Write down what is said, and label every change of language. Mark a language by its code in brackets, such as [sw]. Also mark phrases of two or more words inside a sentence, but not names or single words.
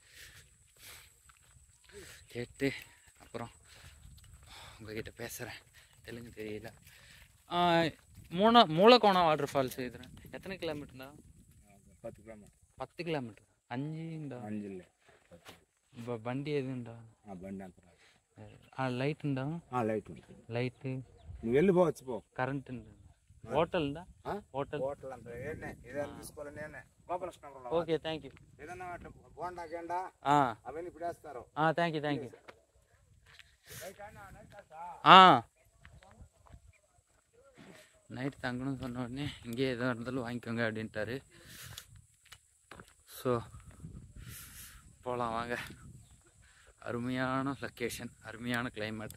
[ta] கேட்டு அப்புறம் உங்ககிட்ட பேசுகிறேன். தெலுங்கு தெரியல. மூலக்கோணம் [en] water falls [ta] இது எத்தனை கிலோமீட்டர்னா? 10 கிலோமீட்டர். 10 கிலோமீட்டர். 5ண்டா? 5 இல்லை 10. இப்போ வண்டி எதுண்டா? [te] బండి అంత లైట్ ఉందా? లైట్ లైట్ నువ్వు వెళ్ళిపోవచ్చు పో. కరెంట్ ఉందా? హోటల్ ఉందా? హోటల్ హోటల్ అంతా ఏదైనా తీసుకోవాలి నేనే. గోపాలకృష్ణ. [en] okay thank you. [te] ఏదన్నా బోండా గెండా అవన్నీ ఇప్పుడు వేస్తారు. [en] thank you thank you. [ta] நைட் தங்கணும்னு சொன்ன உடனே இங்கே எதோ இருந்தாலும் வாங்கிக்கோங்க அப்படின்ட்டாரு. ஸோ போகலாம் வாங்க. அருமையான லொக்கேஷன், அருமையான கிளைமேட்.